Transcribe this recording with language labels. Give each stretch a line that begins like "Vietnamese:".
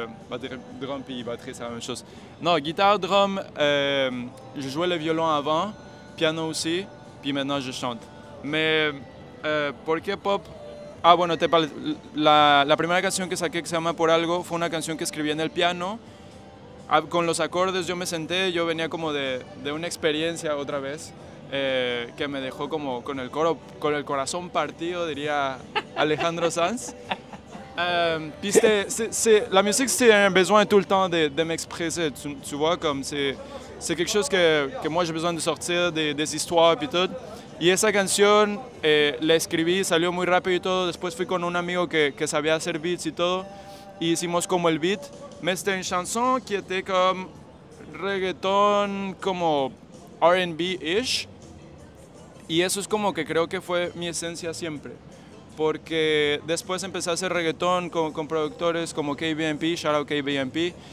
French: Batterie, drum puis batterie, c'est la même chose. Non, guitare, drum, je jouais le violon avant, piano aussi, puis maintenant je chante.
Spanish: Mais ¿por qué pop? Ah, bueno, la primera canción que saqué que se llama Por Algo fue una canción que escribí en el piano. Con los acordes yo me senté, yo venía como de una experiencia otra vez que me dejó como con el corazón partido, diría Alejandro Sanz.
French: Puis la musique, c'est un besoin tout le temps de m'exprimer, tu vois, comme c'est quelque chose que moi j'ai besoin de sortir, des histoires et tout.
Spanish: Y esa canción la escribí, salió muy rápido y todo. Después fui con un amigo que sabía hacer beats y todo. Y hicimos como el beat.
French: Mais c'était une chanson qui était comme reggaeton,
Spanish: como R&B-ish. Y eso es como que creo que fue mi esencia siempre. Porque después empecé a hacer reggaeton con productores como KBMP, shout out KBMP.